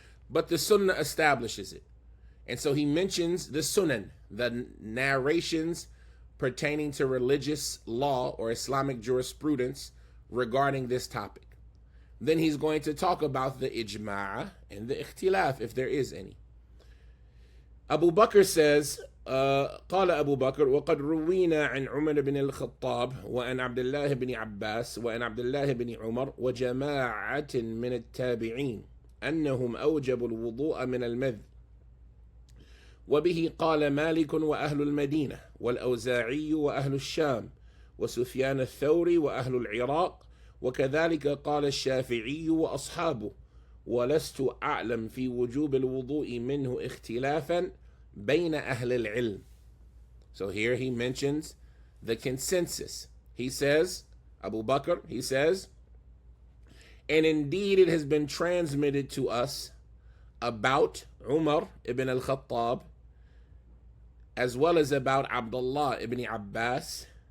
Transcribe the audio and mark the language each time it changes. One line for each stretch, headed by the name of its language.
English: But the Sunnah establishes it. And so he mentions the Sunan, the narrations pertaining to religious law or Islamic jurisprudence regarding this topic. Then he's going to talk about the ijma' and the ikhtilaf, if there is any. Abu Bakr says,
Arabic: قال أبو بكر وقد روينا عن عمر بن الخطاب وعن عبد الله بن عباس وعن عبد الله بن عمر وجماعة من التابعين أنهم أوجبوا الوضوء من المذ. وبه قال مالك وأهل المدينة والأوزاعي وأهل الشام وسفيان الثوري وأهل العراق وكذلك قال الشافعي وأصحابه ولست أعلم في وجوب الوضوء منه اختلافا بين أهل العلم.
English: So here he mentions the consensus. He says, Abu Bakr, he says, and indeed it has been transmitted to us about Umar ibn al-Khattab, as well as about Abdullah ibn Abbas